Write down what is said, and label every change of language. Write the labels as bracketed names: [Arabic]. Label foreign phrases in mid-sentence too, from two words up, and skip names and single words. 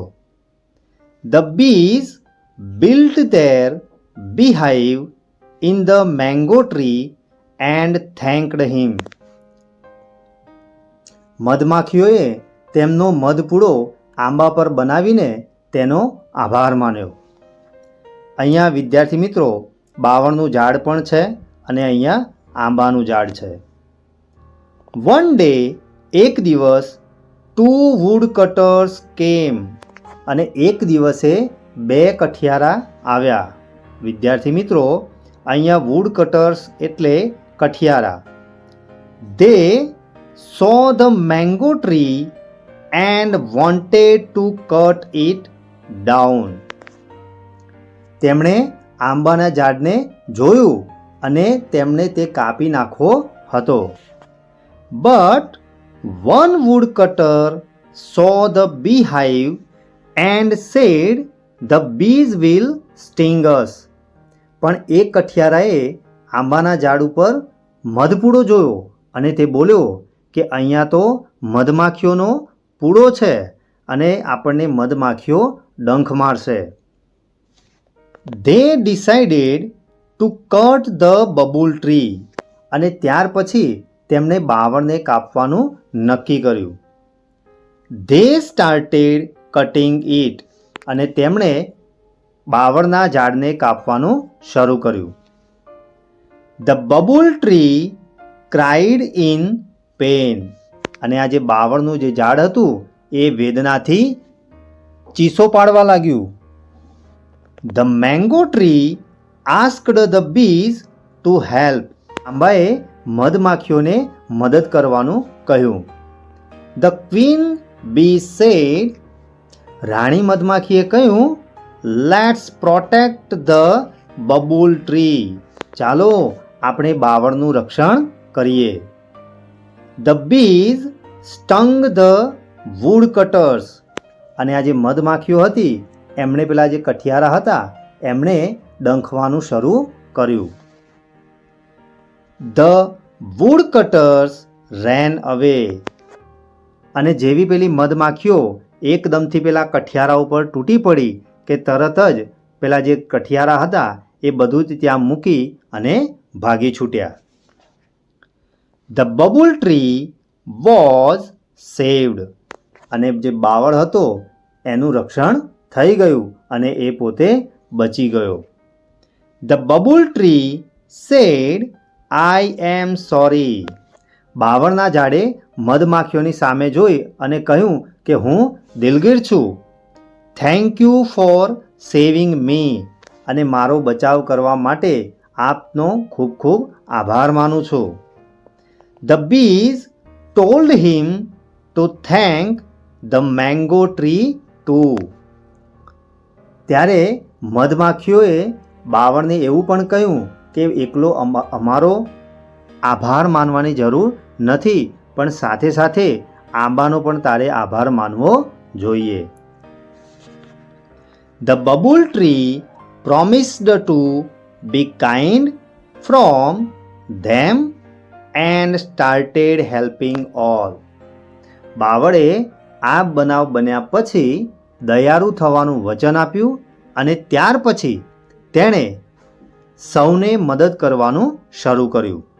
[English] The bees built their beehive in the mango tree and thanked him. [Gujarati] મધમાખીઓએ તેમનો મધપૂડો આંબા પર બનાવીને તેનો આભાર માન્યો. અહીંયા વિદ્યાર્થી મિત્રો બાવળનું ઝાડ પણ છે અને અહીંયા આંબાનું ઝાડ છે. [English] One day [Gujarati] એક દિવસ [English] 2 woodcutters came. [Gujarati] અને એક દિવસે 2 કઠિયારા આવ્યા. વિદ્યાર્થી મિત્રો અહીંયા woodcutters એટલે કઠિયારા. [English] They saw the mango tree and wanted to cut it down. [Gujarati] તેમણે આંબાના ઝાડને જોયું અને તેમણે તે કાપી નાખવો હતો. [English] but one woodcutter saw the beehive and said, "The bees will sting us." [Gujarati] પણ એક કઠિયારાએ આંબાના ઝાડ ઉપર મધપૂડો જોયો અને તે બોલ્યો કે અહીંયા તો મધમાખીઓનો પૂડો છે અને આપણને મધમાખીઓ ડંખ મારશે. [English] They decided to cut the bubble tree. [Gujarati] અને ત્યાર પછી તેમણે બાવળને કાપવાનું નક્કી કર્યું. [English] They started cutting it. [Gujarati] અને તેમણે બાવળના ઝાડને કાપવાનું શરૂ કર્યું. [English] The bubble tree cried in pain. [Gujarati] અને આ જે બાવળનું જે ઝાડ હતું એ વેદનાથી ચીસો પાડવા લાગ્યું. [English] The mango tree asked the bees to help. [Gujarati] આંબાએ મધમાખીઓને મદદ કરવાનું કહ્યું. [English] The queen bee said, [Gujarati] રાણી મધમાખીએ કહ્યું, [English] "Let's protect the bubble tree." [Gujarati] ચાલો આપણે બાવળનું રક્ષણ કરીએ. [English] The bees stung the woodcutters. [Gujarati] અને આ જે મધમાખીઓ હતી એમણે પેલા જે કઠિયારા હતા એમણે ડંખવાનું શરૂ કર્યું. [English] The woodcutters ran away. [Gujarati] અને જેવી પેલી મધમાખીઓ એકદમથી પેલા કઠિયારા ઉપર તૂટી પડી કે તરત જ પેલા જે કઠિયારા હતા એ બધું જ ત્યાં મૂકી અને ભાગી છૂટ્યા. [English] The bubble tree was saved. [Gujarati] અને જે બાવળ હતો એનું રક્ષણ થઈ ગયું અને એ પોતે બચી ગયો. [English] The bubble tree said, "I am sorry." [Gujarati] બાવળના ઝાડે મધમાખીઓની સામે જોઈ અને કહ્યું કે હું દિલગીર છું. [English] "Thank you for saving me." [Gujarati] અને મારો બચાવ કરવા માટે આપનો ખૂબ ખૂબ આભાર માનું છું. [English] The bees told him to thank the mango tree too. [Gujarati] ત્યારે મધમાખીઓએ બાવળને એવું પણ કહ્યું કે એકલો અમારો આભાર માનવાની જરૂર નથી, પણ સાથે સાથે આંબાનો પણ તારે આભાર માનવો જોઈએ. [English] The bubble tree promised to be kind from them and started helping all. [Gujarati] બાવળે આ બનાવ બન્યા પછી દયાળુ થવાનું વચન આપ્યું અને ત્યાર પછી તેણે સૌને મદદ કરવાનું શરૂ કર્યું.